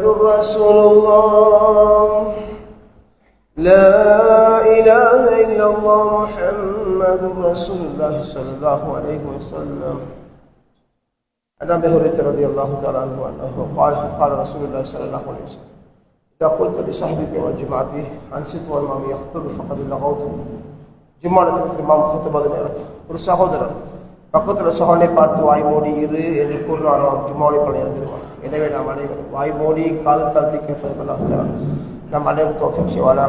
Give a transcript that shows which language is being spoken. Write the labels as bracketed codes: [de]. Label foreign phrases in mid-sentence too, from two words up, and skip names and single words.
[ar] رسول الله لا إله إلا الله محمد رسول الله صلى الله عليه وسلم عن أبي هريرة رضي الله تعالى عنه أنه قال رسول الله صلى الله عليه وسلم إذا قلت لصاحبك والجماعة أنصت والإمام يخطب فقد لغوت [ta] ஜும்மானத்திற்கு இமாம் ஹுத்பா நேரத்தில் ஒரு சகோதரர் பக்கத்தில் சகோதரனை பார்த்து வாய் மூடி இரு என்று கூறினாராம் ஜும்மாவை பணி எழுதிருவார். எனவே நாம் அனைவரும் வாய் மூடி காது தாழ்த்தி கேட்பதற்காக நம் அனைவரும் தௌஃபீக் செய்வானாக.